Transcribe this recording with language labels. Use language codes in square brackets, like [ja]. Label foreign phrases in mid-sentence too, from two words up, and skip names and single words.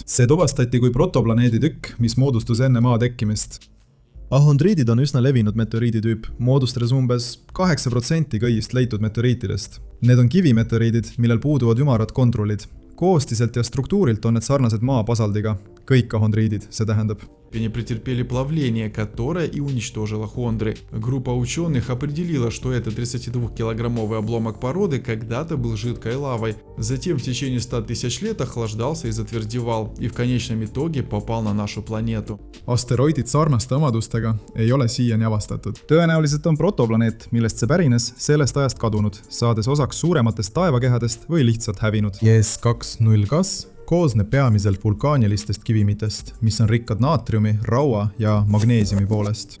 [et] See tuvastati kui protoplaneedi tükk, mis moodustus enne maa tekkimist. Ahondriidid on üsna levinud meteoriiditüüp, moodustades umbes 8% kõigist leitud meteoriitidest. Need on kivimeteoriidid, millel puuduvad ümarad kontrulid. Koostiselt ja struktuurilt on need sarnased maa-basaldiga. Kõik ahondriidid, see tähendab. [ru] Не претерпели плавление, которое и уничтожило хондры. Группа ученых определила, что этот 32-килограммовый обломок породы когда-то был жидкой лавой. Затем в течение 100 тысяч лет охлаждался и затвердевал, и в конечном итоге попал на нашу планету. [et] Asteroidid sarnaste omadustega ei ole siiani avastatud. Tõenäoliselt on protoplaneet, millest see pärines, sellest ajast kadunud, saades osaks suurematest taevakehadest või lihtsalt hävinud. ES-2.0 gas koosneb peamiselt vulkaanilistest kivimitest, mis on rikkad naatriumi, raua ja magneesiumi poolest.